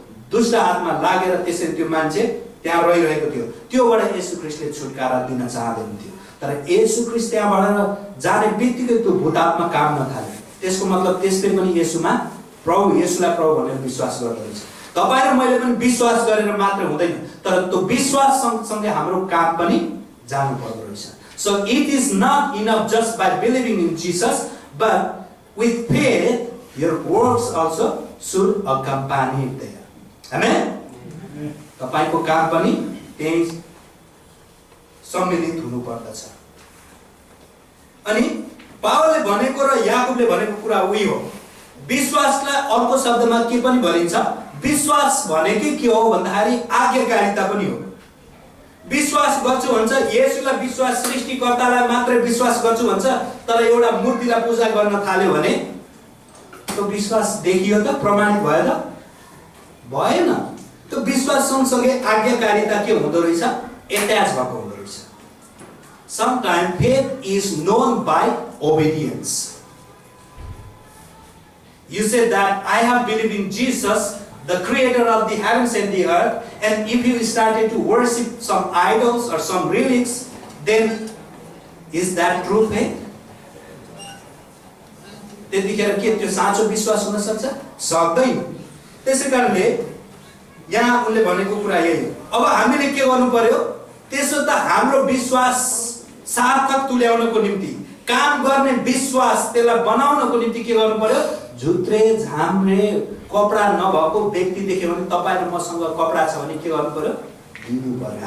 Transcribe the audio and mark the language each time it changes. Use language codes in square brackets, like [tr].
[ne] दुष्ट आत्मा लागेर त्यसरी त्यो मान्छे त्यहाँ रहिरहेको थियो। त्योबाट येशू ख्रीष्टले छुटकारा दिन चाहँदैन थियो। तर येशू ख्रीष्ट त्यहाँबाट जाने बित्तिकै त्यो भूतात्मा काम नथाले। त्यसको मतलब त्यसले पनि येशूमा प्रभु, येशूलाई प्रभु भनेर विश्वास गर्दो रहेछ। तपाईँ र मैले पनि विश्वास गरेर मात्र हुँदैन, तर त्यो विश्वास सँगसँगै हाम्रो काम पनि जानु पर्दो रहेछ। [en] So it is not enough just by believing in Jesus, but with faith your works also should accompany it there. Amen? [ne] तपाईको काम पनि त्यही सम्मिलित हुनु पर्दछ। अनि पावलले भनेको र याकुबले भनेको कुरा उही हो। विश्वासलाई अर्को शब्दमा के पनि भनिन्छ? विश्वास भनेकै के हो भन्दाखेरि आज्ञाकारिता पनि हो। विश्वास गर्छु भन्छ, येशूलाई विश्वास, सृष्टिकर्तालाई मात्रै विश्वास गर्छु भन्छ, तर एउटा मूर्तिलाई पूजा गर्न थाल्यो भने त्यो विश्वास देखियो त, प्रमाणित भयो त? भएन। त्यो विश्वास सँगसँगै आज्ञाकारिता के हुँदो रहेछ? एट्याच भएको हुँदो रहेछ। [en] Sometimes faith is known by obedience. You say that I have believed in Jesus, the creator of the heavens and the earth, and if you started to worship some idols or some relics, then is that true faith? [ne] त्यतिखेर के त्यो साँचो विश्वास हुन सक्छ? सक्दैन। त्यसैकारणले यहाँ उनले भनेको कुरा यही हो। अब हामीले के गर्नु पर्यो? त्यसो त हाम्रो विश्वास सार्थक तुल्याउनको निम्ति, काम गर्ने विश्वास त्यसलाई बनाउनको निम्ति के गर्नु पर्यो? झुत्रे झाम्रे कपडा नभएको व्यक्ति देख्यो भने, तपाईँ र मसँग कपडा छ भने के गर्नु पर्यो? दिनु पर्यो।